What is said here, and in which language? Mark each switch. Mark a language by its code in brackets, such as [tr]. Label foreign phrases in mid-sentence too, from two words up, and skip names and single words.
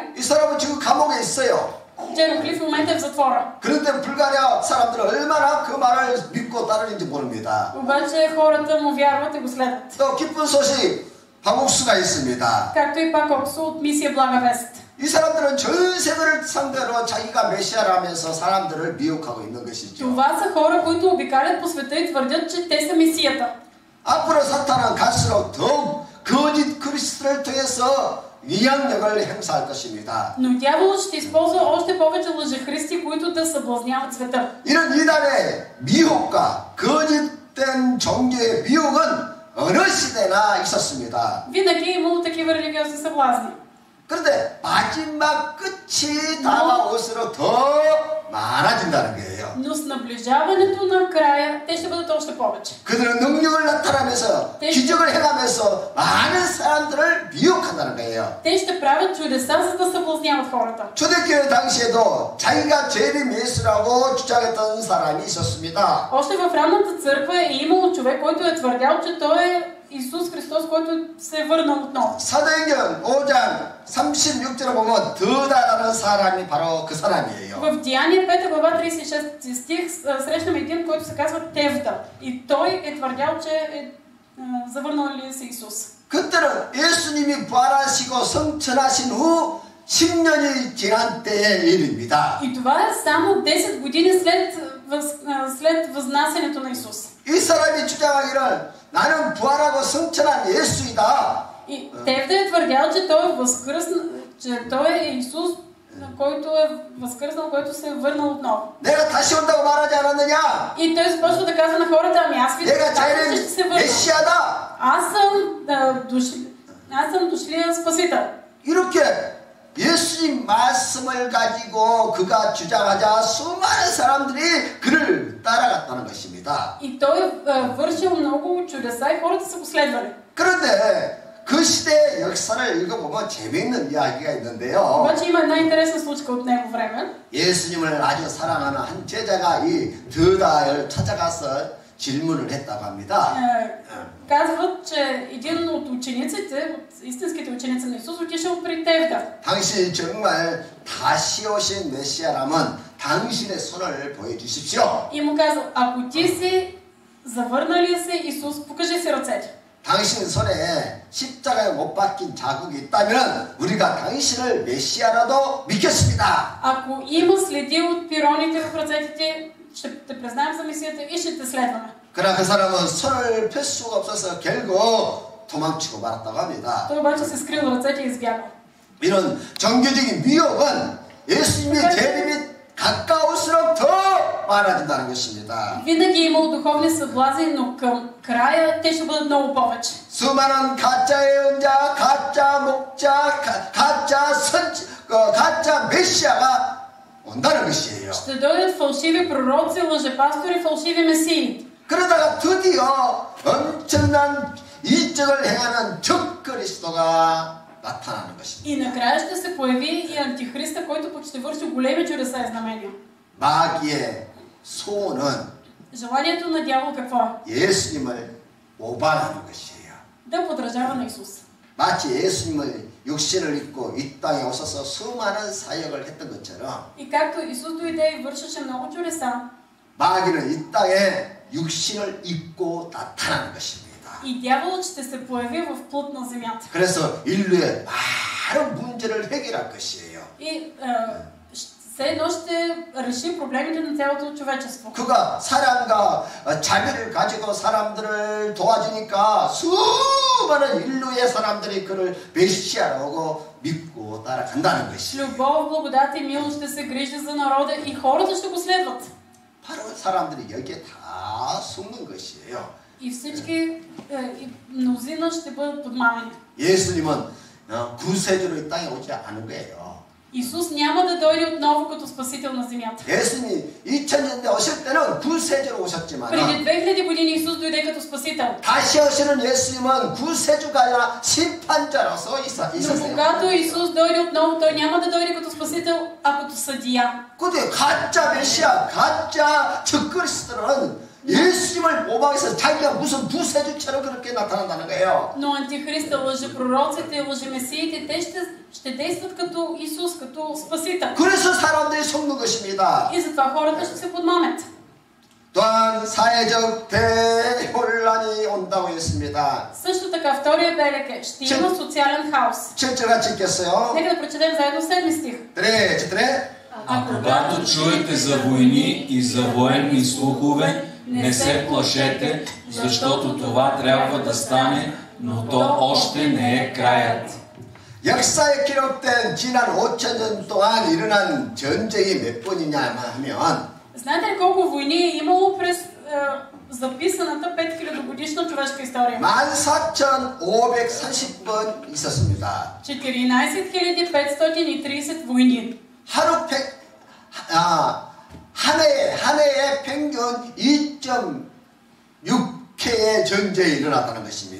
[ko] 이 사람은 지금 감옥에 있어요. [bg] Джаро Кли в момента е в затвора. [ko] 그런데 불가리아 사람들은 얼마나 그 말을 믿고 따르는지 모릅니다. [bg] Обаче хората му вярват и го следват. [ko] 또 기쁜 소식 박옥수가 있습니다. [bg] Както и пак Оксо от мисия Блага вест. [ko] 이 사람들은 전 세계를 상대로 자기가 메시아라면서 사람들을 미혹하고 있는 것이죠. [bg] Това са хора, които обикалят по света и твърдят, че те са мисията. [ko] 앞으로 사탄은 갈수록 더욱 거짓 그리스도를 통해서 위약력을 행사할 것입니다. [bg] Но дяволът ще използва още повече лъжехристи, които да съблазняват света. [ko] 이런 이단의 미혹과 거짓된 종교의 미혹은 어느 시대나 있었습니다. [bg] Винаги е имало такива религиозни съблазни. [ko] 그런데 마지막 끝이 다가올수록 더 많아진다는 거예요. [bg] Но с наближаването на края, те ще бъдат още повече. [ko] 그들은 능력을 나타나면서 기적을 행하면서 많은 사람들을 미혹한다는 거예요. [bg] Те ще правят чудеса, за да съблазняват хората. [ko] 초대교회 당시에도 자기가 재림 예수라고 주장했던 사람이 있었습니다. [bg] Още в ранната църква е имало човек, който е твърдял, че той е Исус Христос, който се е върнал отново. [ko] 사도행전 5장 36절에 보면 드다라는 사람이 바로 그 사람이에요. [bg] В Деяния 5 глава 36 стих срещаме един, който се казва Тевда. И той е твърдял, че е завърнал ли се Исус. [ko] 그때는 예수님이 부활하시고 성천하신 후 10년이 지난 때의 일입니다. [bg] И това е само 10 години след възнасянето на Исус. [ko] 이 사람이 주장하기를 나는 부활하고 성천한 예수이다. [bg] И Тевда е твърдял, че той е възкръснал, че той е Исус, който е възкръснал, който се е върнал отново. [ko] 내가 다시 온다고 말하지 않았느냐? [bg] И той започва да казва на хората, ами аз ви [ko] 내가 [bg] казвам, че ще се [ko] 재림 [bg] върна. [ko] 메시아다. [bg] Аз съм дошлия Спасител. [ko] 이렇게 예수님 말씀을 가지고 그가 주장하자 수많은 사람들이 그를 따라갔다는 것입니다. [bg] И той е вършил много чудеса и хората са го следвали. [ko] 그런데 그 시대의 역사를 읽어보면 재미있는 이야기가 있는데요. [bg] Обаче има една интересна случка от него време. [ko] 예수님을 아주 사랑하는 한 제자가 이 드다를 찾아가서 질문을 했다고 합니다. [bg] Казват, че един от учениците, от истинските ученици на Исус, отишъл при Тевда. [ko] 당신이 정말 다시 오신 메시아라면 당신의 손을 보여주십시오. [bg] И му казал, ако ти си завърналия се Исус, покажи си ръцете. [ko] 당신 손에 십자가에 못 박힌 자국이 있다면 우리가 당신을 메시아라도 믿겠습니다. [bg] Ако има следи от пироните в ръцете ти, ще те признаем за мисията и ще те следваме. [ko] 그러나 그 사람은 손을 펼 수가 없어서 결국 도망치고 말았다고 합니다. [bg] Той обаче се скрил ръцете и избягал. [ko] 이런 종교적인 미혹은 예수님의 재림이 가까울수록 더 많아진다는 것입니다. [bg] Винаги е имало духовни съблазни, но към края те ще бъдат много повече. [ko] 수많은 가짜 예언자, 가짜 목자, 가짜 메시아가 온다는 것이에요. [bg] Ще дойдат фалшиви пророци, лъжепастори, фалшиви месии. [ko] 그러다가 드디어 엄청난 이적을 행하는 적그리스도가 나타나는 것입니다. [bg] И накрая ще се появи и антихриста, който пък ще върши големи чудеса и знамения. [ko] 마귀의 소원은 [bg] Желанието на дявол какво е? [ko] 예수님을 오반하는 것이에요. [bg] Да подражава на Исус. [ko] 마치 예수님을 육신을 입고 이 땅에 오셔서 수많은 사역을 했던 것처럼 [bg] И както Исус дойде и вършеше много чудеса, [ko] 마귀는 이 땅에 육신을 입고 나타나는 것입니다. [bg] и дяволът ще се появи в плът на земята. [ko] 그래서 인류의 많은 문제를 해결할 것이에요. [bg] И все едно ще реши проблемите на цялото човечество. [ko] 그가 사랑과 자비를 가지고 사람들을 도와주니까 수많은 인류의 사람들이 그를 메시아라고 믿고 따라간다는 [bg] С [ko] 것이에요. [bg] любов, благодат и милост ще се грижи за народа и хората ще го следват. [ko] 바로 사람들이 여기에 다 속는 것이에요. [bg] И всички, мнозина ще бъдат подмамени. [ko] 예수님은 구세주로 이 땅에 오지 않은 거예요. [bg] Исус няма да дойде отново като спасител на земята. [ko] 예수님이 2000년대 오실 때는 구세주로 오셨지만 [bg] Преди 2000 години Исус дойде като спасител. [ko] 다시 오시는 예수님은 구세주가 아니라 심판자로서 [bg] Но [ko] 있으세요. [bg] когато Исус дойде отново, той няма да дойде като спасител, а като съдия. [ko] 근데 가짜 메시아, 가짜 적그리스도는 예수님을 모방해서 자기가 무슨 구세주처럼 그렇게 나타난다는 거예요. [bg] Но антихриста, лъжепророците, лъжемесиите, те ще действат като Исус, като спасител. [ko] 그래서 사람들이 속는 것입니다. [bg] И затова хората ще се подмамят. [ko] 또한 사회적 대혼란이 온다고 했습니다. [bg] Също така, втория белег е, ще има социален хаос. [ko] 7절 같이 읽겠어요. [bg] Нека да прочетем заедно 7 стих. А когато чуете за войни и за военни слухове, не се плашете, защото това трябва да стане, но то още не е краят. [ko] 역사에 기록된 지난 5000년 동안 일어난 전쟁이 몇 번이냐 하면 [bg] Знаете ли колко войни е имало през записаната 5000 годишна човешка история? [ko] 14530번 있었습니다. [bg] 14530 войни. [ko] 매년 6회의 전쟁이 일어났다는 것입니다.